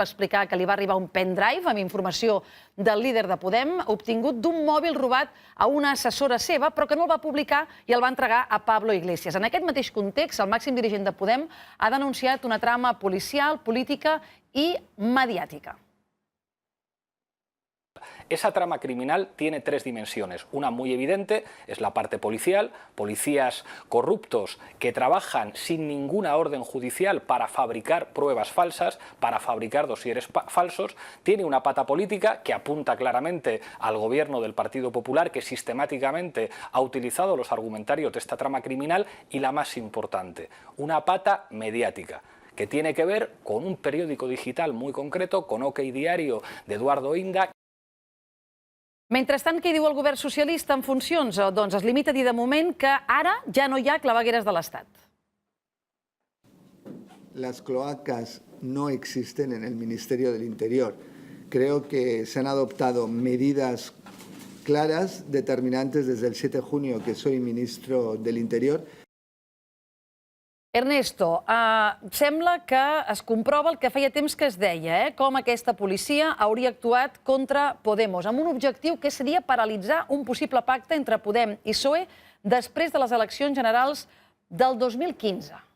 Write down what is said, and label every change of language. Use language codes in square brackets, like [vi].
[ca] Va explicar que li va arribar un pendrive amb informació del líder de Podem, obtingut d'un mòbil robat a una assessora seva, però que no el va publicar i el va entregar a Pablo Iglesias. En aquest mateix context, el màxim dirigent de Podem ha denunciat una trama policial, [es] política y mediática. Esa trama criminal tiene 3 dimensiones. Una muy evidente es la parte policial, policías corruptos que trabajan sin ninguna orden judicial para fabricar pruebas falsas, para fabricar dosieres falsos. Tiene una pata política que apunta claramente al gobierno del Partido Popular, que sistemáticamente ha utilizado los argumentarios de esta trama criminal, y la más importante, una pata mediática, que tiene que ver con un periódico digital muy concreto, con OK Diario de Eduardo Inda. [ca] Mentrestant, què diu el govern socialista en funcions? Doncs es limita a dir de moment que ara ja no hi ha clavegueres de l'Estat. [es] Las cloacas no existen en el Ministerio del Interior. Creo que se han adoptado medidas claras, determinantes desde el 7 de junio que soy ministro del Interior. [ca] Ernesto, sembla que es comprova el que feia temps que es deia, com aquesta policia hauria actuat contra Podemos, amb un objectiu que seria paralitzar un possible pacte entre Podem i PSOE després de les eleccions generals del 2015.